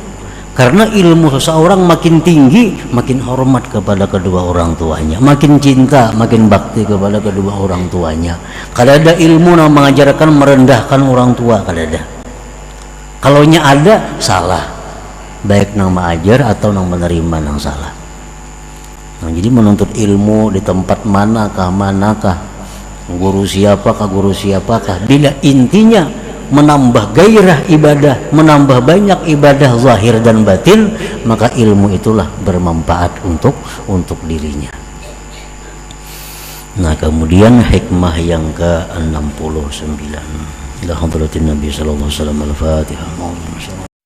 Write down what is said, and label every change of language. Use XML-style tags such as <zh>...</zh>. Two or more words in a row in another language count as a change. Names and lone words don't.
<id>Karena ilmu seseorang makin tinggi, makin hormat kepada kedua orang tuanya, makin cinta, makin bakti kepada kedua orang tuanya. Kada ada ilmu yang mengajarkan merendahkan orang tua, kada ada. Kalau ada, salah, baik nang mengajar atau nang menerima nang salah. Nah, jadi menuntut ilmu di tempat manakah, guru siapakah, bila intinya menambah gairah ibadah, menambah banyak ibadah zahir dan batin, maka ilmu itulah bermanfaat untuk dirinya. Nah, kemudian hikmah yang ke-69</id> <ar>إلى حضرة النبي صلى الله عليه وسلم.</ar> <id>Al-Fatihah.</id>